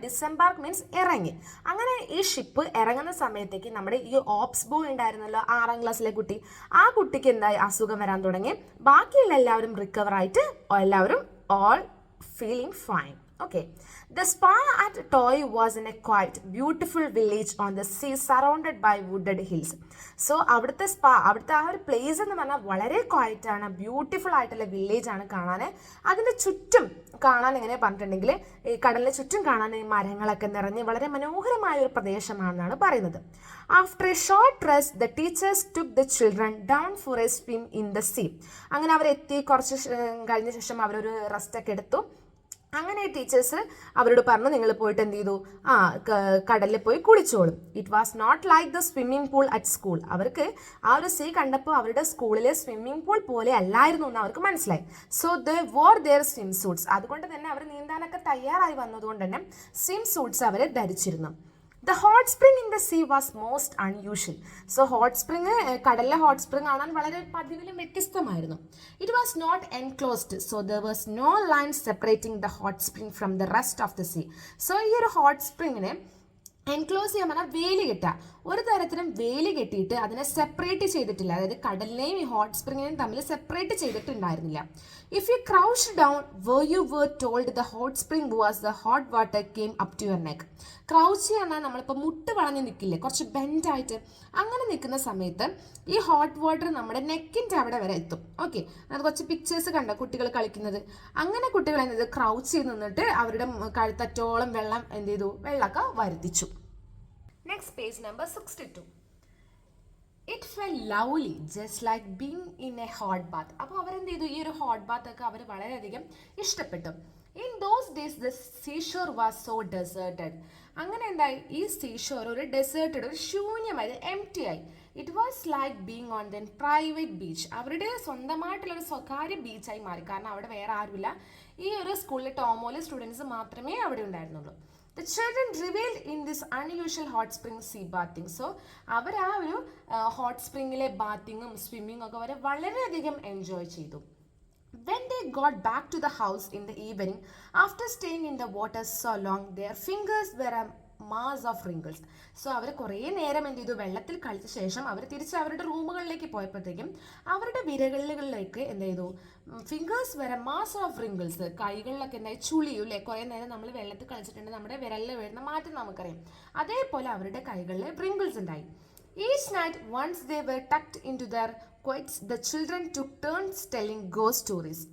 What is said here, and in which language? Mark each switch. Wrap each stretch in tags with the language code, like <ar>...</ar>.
<ml>ഡിസെംബാർക്ക് means ഇറങ്ങി. അങ്ങനെ ഈ ഷിപ്പ് ഇറങ്ങുന്ന സമയത്തേക്ക് നമ്മുടെ ഈ ഓപ്സ് ബോയ് ഉണ്ടായിരുന്നല്ലോ, 6ാം ക്ലാസ്സിലെ കുട്ടി, ആ കുട്ടിക്ക് എന്തായി, അസുഖം വരാൻ തുടങ്ങി. ബാക്കിയുള്ള എല്ലാവരും റിക്കവർ ആയിട്ട് എല്ലാവരും all feeling fine.</ml> <en>Okay. The spa at Toy was in a quiet, beautiful village on the sea surrounded by wooded hills.</en> <ml>So അവിടുത്തെ സ്പാ, അവിടുത്തെ ആ ഒരു പ്ലേസ് എന്ന് പറഞ്ഞാൽ വളരെ ക്വയറ്റ് ആണ്, ബ്യൂട്ടിഫുൾ ആയിട്ടുള്ള വില്ലേജ് ആണ് കാണാൻ. അതിൻ്റെ ചുറ്റും കാണാൻ എങ്ങനെ പറഞ്ഞിട്ടുണ്ടെങ്കിൽ ഈ കടലിന് ചുറ്റും കാണാൻ ഈ മരങ്ങളൊക്കെ നിറഞ്ഞ് വളരെ മനോഹരമായ ഒരു പ്രദേശമാണെന്നാണ് പറയുന്നത്.</ml> <en>After a short rest the teachers took the children down for a swim in the sea.</en> <ml>അങ്ങനെ അവരെത്തി, കുറച്ച് കഴിഞ്ഞ ശേഷം അവരൊരു റെസ്റ്റൊക്കെ എടുത്തു. അങ്ങനെ ടീച്ചേഴ്സ് അവരോട് പറഞ്ഞു, നിങ്ങൾ പോയിട്ട് എന്ത് ചെയ്തു, കടലിൽ പോയി കുളിച്ചോളും.</ml> <en>It was not like the swimming pool at school.</en> <ml>അവർക്ക് ആ ഒരു സീ കണ്ടപ്പോൾ അവരുടെ സ്കൂളിലെ സ്വിമ്മിംഗ് പൂൾ പോലെ അല്ലായിരുന്നു എന്ന് അവർക്ക് മനസ്സിലായി.</ml> <en>So they wore their swimsuits.</en> <ml>അതുകൊണ്ട് തന്നെ അവർ നീന്താനൊക്കെ തയ്യാറായി വന്നതുകൊണ്ട് തന്നെ swim suits our ധരിച്ചിരുന്നു.</ml> <en>The hot spring in the sea was most unusual.</en> <ml>So hot spring, കടലിലെ hot spring കാണാൻ വളരെ പതിവിലും വ്യത്യസ്തമായിരുന്നു.</ml> <en>It was not enclosed, so there was no line separating the hot spring from the rest of the sea.</en> <ml>So ഈ ഒരു hot springനെ enclose ചെയ്യാൻ പറഞ്ഞാൽ വേലി കെട്ടുക. ഒരു തരത്തിലും വേലി കെട്ടിയിട്ട് അതിനെ സെപ്പറേറ്റ് ചെയ്തിട്ടില്ല. അതായത് കടലിനെയും ഈ ഹോട്ട് സ്പ്രിങ്ങിനെയും തമ്മിൽ separate ചെയ്തിട്ടുണ്ടായിരുന്നില്ല.</ml> <en>If you crouch down where you were told the hot spring was the hot water came up to your neck.</en> <ml>Crouch പറഞ്ഞാൽ നമ്മളിപ്പോൾ മുട്ട് വളഞ്ഞ് നിൽക്കില്ലേ, കുറച്ച് ബെൻഡായിട്ട് അങ്ങനെ നിൽക്കുന്ന സമയത്ത് ഈ ഹോട്ട് വാട്ടർ നമ്മുടെ നെക്കിൻ്റെ അവിടെ വരെ എത്തും. ഓക്കെ, അത് കുറച്ച് പിക്ചേഴ്സ് കണ്ടോ കുട്ടികൾ കളിക്കുന്നത്. അങ്ങനെ കുട്ടികൾ എന്ത് ചെയ്തു, ക്രൗച്ച് ചെയ്ത് നിന്നിട്ട് അവരുടെ കഴുത്തറ്റോളം വെള്ളം എന്ത് ചെയ്തു, വെള്ളമൊക്കെ വരുത്തിച്ചു.</ml> <en>Next, page number 62. It felt lovely, just like being in a hot bath.</en> <ml>അപ്പോൾ അവരെന്ത് ചെയ്തു, ഈ ഒരു ഹോട്ട് ബാത്ത് ഒക്കെ അവർ വളരെയധികം ഇഷ്ടപ്പെട്ടു.</ml> <en>In those days the seashore was so deserted.</en> <ml>അങ്ങനെ എന്തായി, ഈ സീഷോർ ഒരു ഡെസേർട്ടഡ്, ഒരു ശൂന്യമായി, എംപ്റ്റി ആയി.</ml> <en>It was like being on then private beach.</en> <ml>അവരുടെ സ്വന്തമായിട്ടുള്ളൊരു സ്വകാര്യ ബീച്ചായി മാറി. കാരണം അവിടെ വേറെ ആരുമില്ല. ഈ ഒരു സ്കൂളിലെ ടോമോയിലെ സ്റ്റുഡൻസ് മാത്രമേ അവിടെ ഉണ്ടായിരുന്നുള്ളൂ.</ml> <en>The children reveled in this unusual hot spring sea bathing.</en> <ml>So അവർ ആ ഒരു ഹോട്ട് സ്പ്രിങ്ങിലെ ബാത്തിങ്ങും സ്വിമ്മിങ്ങും ഒക്കെ അവർ വളരെയധികം എൻജോയ് ചെയ്തു.</ml> <en>When they got back to the house in the evening, after staying in the water so long, their fingers were a mass of wrinkles.</en> <ml>So അവർ കുറേ നേരം എന്ത് ചെയ്തു, വെള്ളത്തിൽ കളിച്ച ശേഷം അവർ തിരിച്ച് അവരുടെ റൂമുകളിലേക്ക് പോയപ്പോഴത്തേക്കും അവരുടെ വിരലുകളിലേക്ക് എന്ത് ചെയ്തു, ഫിംഗേഴ്സ് വരെ മാസ് ഓഫ് റിങ്കിൾസ്, കൈകളിലൊക്കെ എന്തായി ചുളിയും അല്ലേ. കുറേ നേരം നമ്മൾ വെള്ളത്തിൽ കളിച്ചിട്ടുണ്ട്, നമ്മുടെ വിരലിൽ വീഴുന്ന മാറ്റം നമുക്കറിയാം. അതേപോലെ അവരുടെ കൈകളിൽ റിങ്കിൾസ് ഉണ്ടായി.</ml> <en>Each night, once they were tucked into their quotes, the children took turns telling ghost stories.</en>